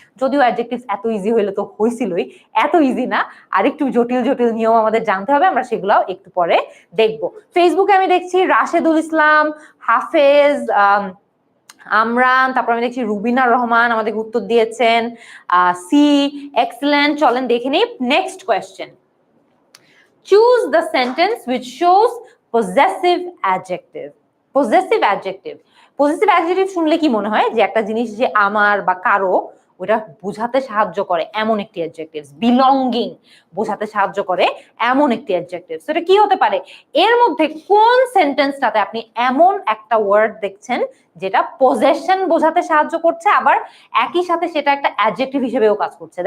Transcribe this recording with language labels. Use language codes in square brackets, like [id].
[bn] যদিও অ্যাডজেক্টিভস এত ইজি হইলে তো হইছিলই, এত ইজি না, আরেকটু জটিল জটিল নিয়ম আমাদের জানতে হবে, আমরা সেগুলাও একটু পরে দেখবো। ফেসবুকে আমি দেখছি রাশেদুল ইসলাম, হাফেজ, আমরান, তারপর আমি দেখছি রুবিনা রহমান আমাদের উত্তর দিয়েছেন সি। এক্সেলেন্ট, চলেন দেখে নিই next question. [en] Choose the sentence which shows possessive adjective. [bn] Possessive adjective, possessive adjective শুনলে কি মনে হয়? যে একটা জিনিস যে আমার বা কারো, ওটা বোঝাতে সাহায্য করে এমন একটি অ্যাডজেক্টিভ। বিলঙ্গিং বোঝাতে সাহায্য করে এমন একটি অ্যাডজেক্টিভ। সেটা কি হতে পারে? এর মধ্যে কোন সেন্টেন্সটাতে আপনি এমন একটা ওয়ার্ড দেখছেন যেটা পজেশন বোঝাতে সাহায্য করছে, আবার একই সাথে সেটা একটা অ্যাডজেক্টিভ হিসেবেও কাজ করছে?